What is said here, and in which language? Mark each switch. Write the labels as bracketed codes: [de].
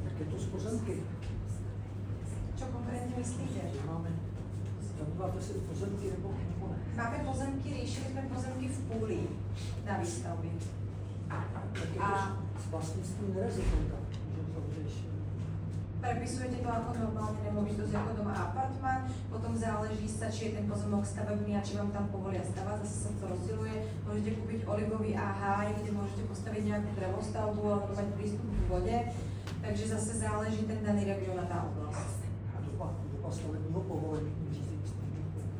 [cs] to z pozemky. [sk] Čo konkrétne myslíte? [cs] Máme, zabýváte se pozemky nebo ne? [sk] Máme pozemky, riešili sme pozemky v Púli na výstavby. [cs] A s vlastnictvím rezidenta, můžeme to vyřešit. [sk] Prepisujete to ako normálne nemovitosť, ako doma apartmán, potom záleží sa, či je ten pozemok stavebný a či vám tam povolia stavať, zase sa to rozdieluje. Môžete kúpiť olivový háj, kde môžete postaviť nejakú drevostavbu alebo mať prístup k vode, takže zase záleží ten daný region a tá oblasť. [cs] A doba stavebního povolení řízení stavebního.